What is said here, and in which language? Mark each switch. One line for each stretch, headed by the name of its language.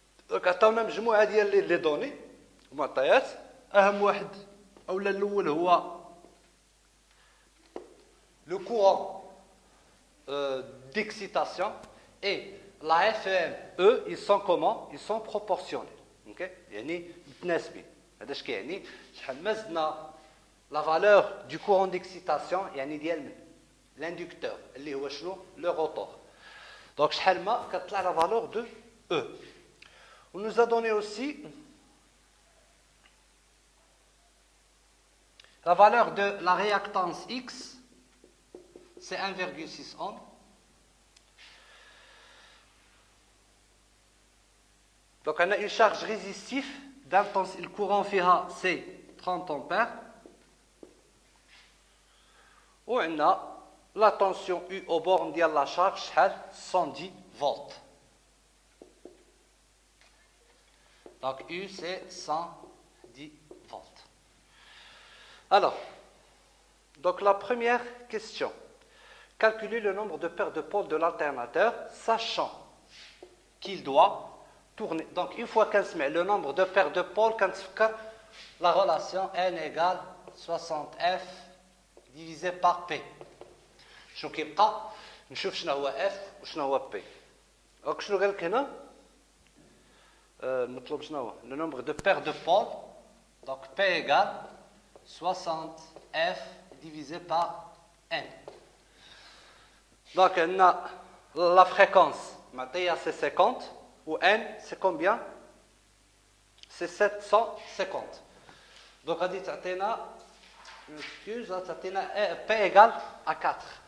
French: Donc
Arabic: عطاونا مجموعة ديال لي دوني معطيات أهم واحد أولا الأول هو
French: le courant d'excitation et la FM eux ils sont comment? Ils sont proportionnels.
Arabic: OK. يعني متناسبين. هذا اش كيعني شحال ما زدنا
French: لا فالور دو كورون ديكسيتاسيون يعني ديال لاندكتور
Arabic: اللي هو شنو
French: لو روتور دونك
Arabic: شحال ما كتطلع
French: لا فالور دو او on nous a donné aussi la valeur de la réactance X c'est 1,6 ohm. Donc on a une charge résistive le courant فيها c'est 30 ampères و عندنا la tension U au borne ديال la charge شحال 110 volts. Donc U c'est 110 volts. Alors donc la première question, calculer le nombre de paires de pôles de l'alternateur sachant qu'il doit tourner. Donc une fois qu'on se met le nombre de paires de pôles, quand la relation N égale 60F divisé par P.
Arabic: شنو كيبقى نشوف شنو هو F وشنو هو P. دونك شنو قال لك هنا المطلوب شنو هو
French: le nombre de paires de pôles. Donc P égale 60F divisé par N. Donc on a la fréquence معطيه c'est 50 ou N, c'est combien? C'est 750. Donc, on dit P égale à 4.